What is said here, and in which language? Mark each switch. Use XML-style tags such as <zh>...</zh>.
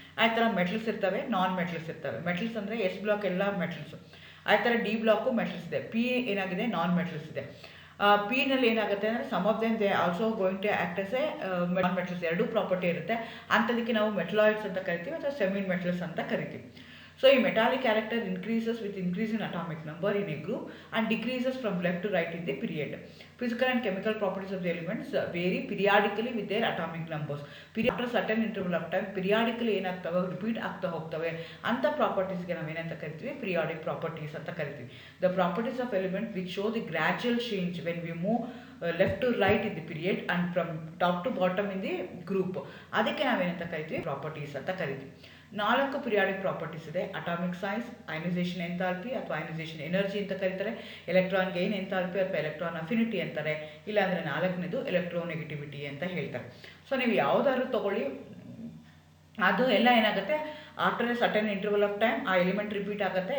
<kn>ಆ ಥರ ಮೆಟಲ್ಸ್ ಇರ್ತವೆ, ನಾನ್ ಮೆಟಲ್ಸ್ ಇರ್ತವೆ. ಮೆಟಲ್ಸ್ ಅಂದರೆ ಎಸ್ ಬ್ಲಾಕ್ ಎಲ್ಲ ಮೆಟಲ್ಸು, ಆ ಥರ ಡಿ ಬ್ಲಾಕು ಮೆಟಲ್ಸ್ ಇದೆ. ಪಿ ಏನಾಗಿದೆ, ನಾನ್ ಮೆಟಲ್ಸ್ ಇದೆ. ಪಿನಲ್ಲಿ ಏನಾಗುತ್ತೆ ಅಂದರೆ</kn> <en>some of them they also going to act as a non metals,</en> <kn>ಎರಡೂ ಪ್ರಾಪರ್ಟಿ ಇರುತ್ತೆ. ಅಂಥದಕ್ಕೆ ನಾವು ಮೆಟಲಾಯ್ಡ್ಸ್ ಅಂತ ಕರಿತೀವಿ ಅಥವಾ ಸೆಮಿ ಮೆಟಲ್ಸ್ ಅಂತ ಕರಿತೀವಿ.</kn> <en>So a metallic character increases with increase in atomic number in a group and decreases from left to right in the period. Physical and chemical properties of the elements vary periodically with their atomic numbers. After certain interval of time periodically</en> <kn>ಏನಾಗ್ತವೆ, repeat ಆಗ್ತಾ ಹೋಗ್ತವೆ. ಅಂಥ ಪ್ರಾಪರ್ಟೀಸ್ಗೆ ನಾವು ಏನಂತ ಕರಿತೀವಿ, periodic properties ಅಂತ ಕರಿತೀವಿ.</kn> <en>The properties of element which show the gradual change when we move left to right in the period and from top to bottom in the group,</en> <kn>ಅದಕ್ಕೆ ನಾವೇನಂತ ಕರಿತೀವಿ, ಪ್ರಾಪರ್ಟೀಸ್ ಅಂತ ಕರಿತೀವಿ. 4 ಪಿರಿಯಾಡಿಕ್ ಪ್ರಾಪರ್ಟೀಸ್ ಇದೆ. Atomic size, ionisation enthalpy ಅಥವಾ ionisation energy ಅಂತ ಕರೀತಾರೆ. Electron gain enthalpy ಅಥವಾ ಎಲೆಕ್ಟ್ರಾನ್ ಅಫಿನಿಟಿ ಅಂತಾರೆ. ಇಲ್ಲಾಂದರೆ 4ನೇದು ಎಲೆಕ್ಟ್ರೋನೆಗೆಟಿವಿಟಿ ಅಂತ ಹೇಳ್ತಾರೆ. ಸೊ ನೀವು ಯಾವುದಾದ್ರೂ ತೊಗೊಳ್ಳಿ, ಅದು ಎಲ್ಲ ಏನಾಗುತ್ತೆ,</kn> <en>after a certain interval of time</en> <kn>ಆ ಎಲಿಮೆಂಟ್ ರಿಪೀಟ್ ಆಗುತ್ತೆ.</kn>